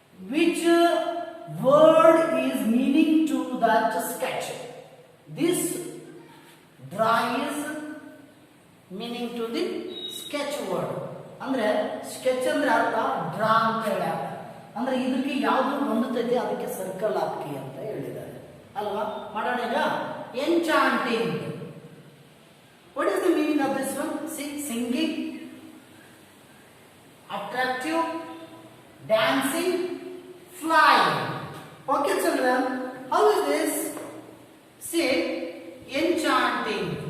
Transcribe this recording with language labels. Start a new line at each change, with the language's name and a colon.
English: Which word is meaning to that sketch? This draw is meaning to the sketch word.
Kannada: ಅಂದ್ರೆ sketch ಅಂದ್ರೆ ಅರ್ಥ draw ಅಂತ ಹೇಳಿ ಅರ್ಥ. ಅಂದ್ರೆ ಇದಕ್ಕೆ ಯಾವುದು ಹೊಂದುತ್ತೈತೆ ಅದಕ್ಕೆ ಸರ್ಕಲ್ ಹಾಕಿ ಅಂತ ಹೇಳಿದ್ದಾರೆ ಅಲ್ವಾ. ಮಾಡೋಣ ಈಗ. Enchanting.
English: What is the meaning of this one? See, singing, attractive, dancing, flying. Okay, children, how is this? See, enchanting.